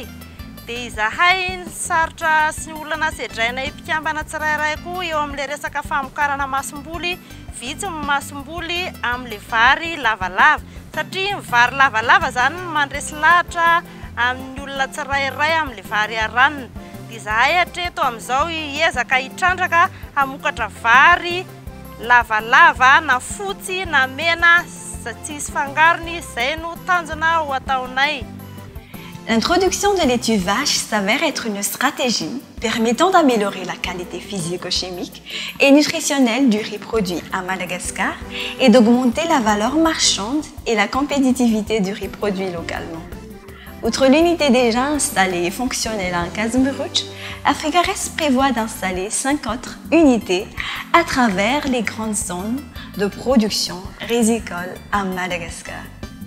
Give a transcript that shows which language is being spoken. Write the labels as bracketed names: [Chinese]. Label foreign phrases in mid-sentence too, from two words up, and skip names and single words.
[Malagasy] dia izahay sarotra sy olana sedrainay mpikambana tsirairay koa eo amin'ilay resaka famokarana masom-boly vitsy ny masom-boly amin'ilay vary lavalava satria ny vary lavalava zany mandresy lahatra amin'ny olona tsirairay amin'ilay vary aranina dia izahay hatreto amin'izao hiezaka hitrandraka hamokatra vary lavalava na fotsy na mena tsisy fangarony zay no tanjona ho ataonay. [French] L'introduction de lait du vache s'avère être une stratégie permettant d'améliorer la qualité physico-chimique et nutritionnelle du riz produit à Madagascar et d'augmenter la valeur marchande et la compétitivité du riz produit localement. Outre l'unité déjà installée et fonctionnelle à Kazmuruch, Africares prévoit d'installer 5 autres unités à travers les grandes zones de production rizicole à Madagascar.